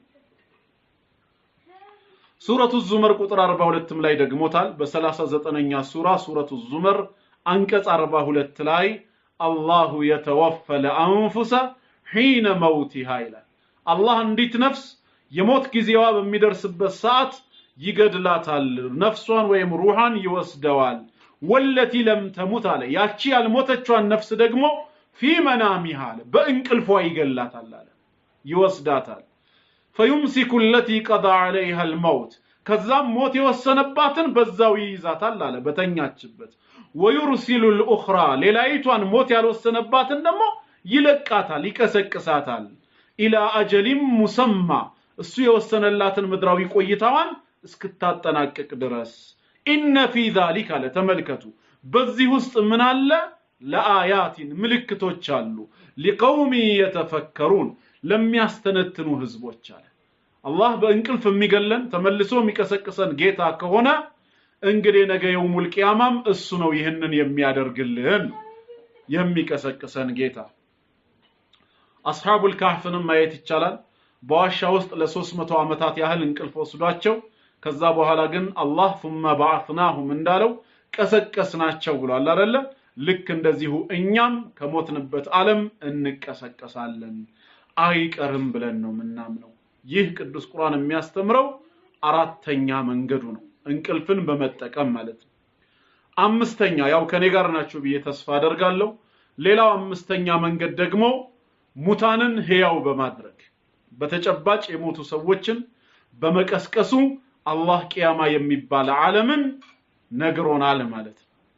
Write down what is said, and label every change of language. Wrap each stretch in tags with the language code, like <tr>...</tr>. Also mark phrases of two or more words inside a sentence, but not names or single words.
<am>ሱረቱ ዙመር ቁጥር 42 ላይ ደግሞታል በ39ኛ ሱረቱ ዙመር አንቀጽ 42 ላይ</am> <ar>الله يتوفى الأنفس حين موتها</ar> <am>ይላል አላህ እንዲት ነፍስ የሞት ጊዜዋ በሚደርስበት ሰዓት ይገድላታል ነፍሷን ወይም ሩሃን ይወስደዋል</am> <ar>والتي لم تمت</ar> <am>አለ ያቺ ያልሞተቿን ነፍስ ደግሞ</am> <ar>في منامها</ar> <am>በእንቅልፏ ይገላታል አለ ይወስዳታል</am> <ar>فيمسك التي قضى عليها الموت</ar> <am>ከዛም ሞት የወሰነባትን በዛው ይይዛታል አለ በተኛችበት</am> <ar>ويرسل الاخرى</ar> <am>ሌላይቷን ሞት ያልወሰነባትን ደግሞ ይለቃታል ይቀሰቅሳታል</am> <ar>الى اجل مسمى</ar> <am>እሱ የወሰነላትን ምድራዊ ቆይታዋን እስክታጠናቀቅ ድረስ</am> <ar>ان في</ar> <am>ذلك ለተመልከቱ በዚህ ውስጥ ምን አለ ለአያቲን ምልክቶች አሉ</am> <ar>لقوم يتفكرون</ar> <am>ለሚያስተነትኑ ህዝቦች አለ አላህ በእንቅልፍ የሚገለን ተመልሶ የሚቀሰቅሰን ጌታ ከሆነ እንግዲህ ነገ የውሙል ቂያማም እሱ ነው ይሄንን የሚያደርግልን የሚቀሰቅሰን ጌታ አስሐቡል ካህፍንም ማየት ይቻላል በዋሻ ውስጥ ለ300 ዓመታት ያህል እንቅልፍ ወስዷቸው ከዛ በኋላ ግን አላህ</am> <ar>ثم بعثناهم</ar> <am>እንዳለው ቀሰቀስናቸው ብሏል አይደለ ልክ እንደዚሁ እኛም ከሞትንበት ዓለም እንቀሰቀሳለን አይቀርም ብለን ነው ምናምነው ይህ ቅዱስ ቁርአን የሚያስተምረው አራተኛ መንገዱ ነው እንቅልፍን በመጠቀም ማለት ነው አምስተኛ ያው ከኔ ጋር ናችሁ ብዬ ተስፋ አደርጋለሁ ሌላው አምስተኛ መንገድ ደግሞ ሙታንን ህያው በማድረግ በተጨባጭ የሞቱ ሰዎችን በመቀስቀሱ አላህ ቂያማ የሚባል ዓለምን ነግሮናል ማለት ነው</am>